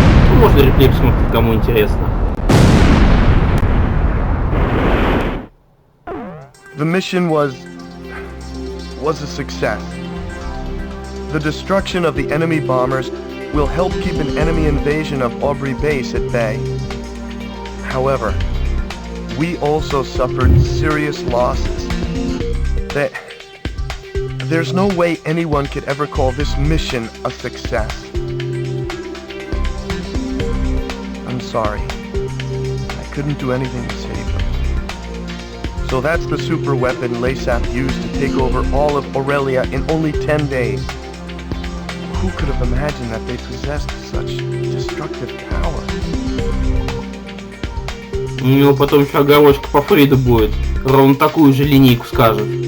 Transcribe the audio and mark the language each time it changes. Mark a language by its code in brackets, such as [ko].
[ru] Ну, можно реплей посмотреть, кому интересно. [en] The mission was a success. The destruction of the enemy bombers will help keep an enemy invasion of Aubrey base at bay. However, we also suffered serious losses. There's no way anyone could ever call this mission a success. I'm sorry. I couldn't do anything to save them. So that's the super weapon Laysap used to take over all of Aurelia in only 10 days. Who could have imagined that they possessed such destructive power? [ru] У него потом еще оговорочка по Фрейду будет. Ровно такую же линейку скажет.